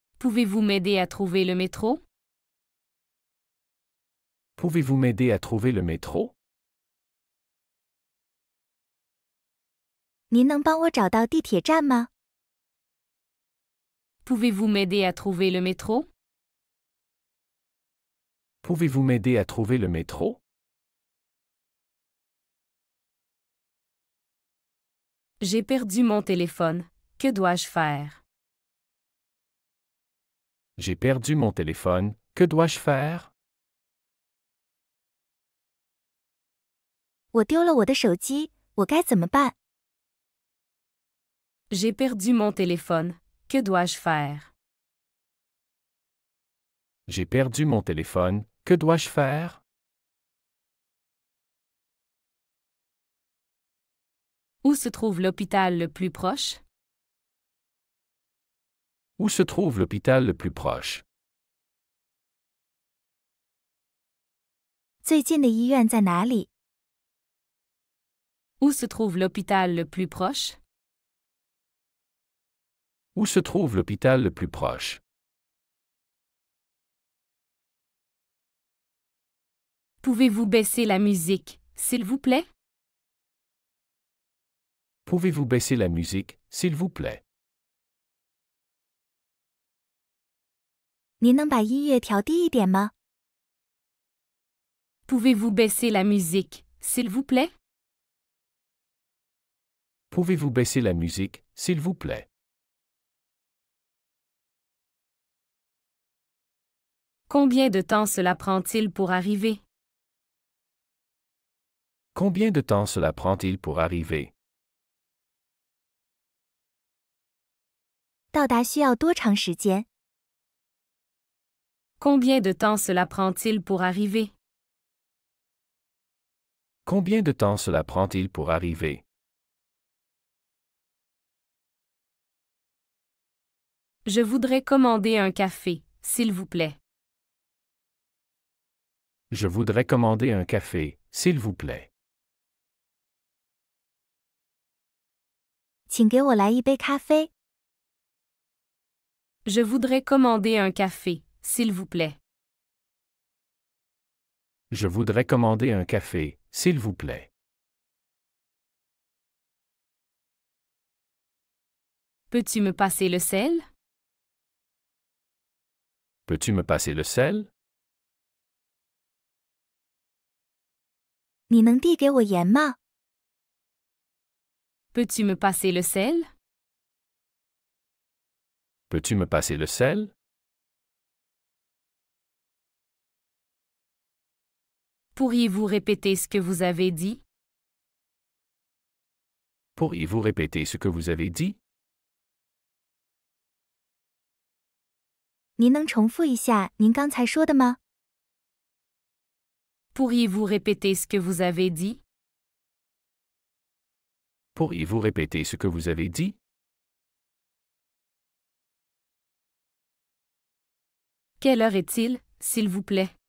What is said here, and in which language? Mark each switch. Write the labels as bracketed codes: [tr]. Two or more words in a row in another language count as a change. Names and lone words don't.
[fr] Pouvez-vous m'aider à trouver le métro? Pouvez-vous m'aider à trouver le métro? [zh] 您能帮我找到地铁站吗？ [fr] Pouvez-vous m'aider à trouver le métro? Pouvez-vous m'aider à trouver le métro? J'ai perdu mon téléphone. Que dois-je faire? J'ai perdu mon téléphone. Que dois-je faire? [zh] 我丢了我的手机，我该怎么办？ [fr] J'ai perdu mon téléphone. Que dois-je faire? J'ai perdu mon téléphone. Que dois-je faire? Où se trouve l'hôpital le plus proche? Où se trouve l'hôpital le plus proche? [zh] 最近的医院在哪里？ [fr] Où se trouve l'hôpital le plus proche? Où se trouve l'hôpital le plus proche? Pouvez-vous baisser la musique, s'il vous plaît? Pouvez-vous baisser la musique, s'il vous plaît? [zh] 您能把音乐调低一点吗？ [fr] Pouvez-vous baisser la musique, s'il vous plaît? Pouvez-vous baisser la musique, s'il vous plaît? Combien de temps cela prend-il pour arriver? Combien de temps cela prend-il pour arriver? [zh] 到达需要多长时间？ [fr] Combien de temps cela prend-il pour arriver? Combien de temps cela prend-il pour arriver? Je voudrais commander un café, s'il vous plaît. Je voudrais commander un café, s'il vous plaît. [zh] 请给我来一杯咖啡。 [fr] Je voudrais commander un café, s'il vous plaît. Je voudrais commander un café, s'il vous plaît. Peux-tu me passer le sel? Peux-tu me passer le sel? [zh] 你能递给我盐吗？ [fr] Peux-tu me passer le sel? Peux-tu me passer le sel? Pourriez-vous répéter ce que vous avez dit? Pourriez-vous répéter ce que vous avez dit? [zh] 您能重复一下您刚才说的吗？ [fr] Pourriez-vous répéter ce que vous avez dit? Pourriez-vous répéter ce que vous avez dit? Quelle heure est-il, s'il vous plaît?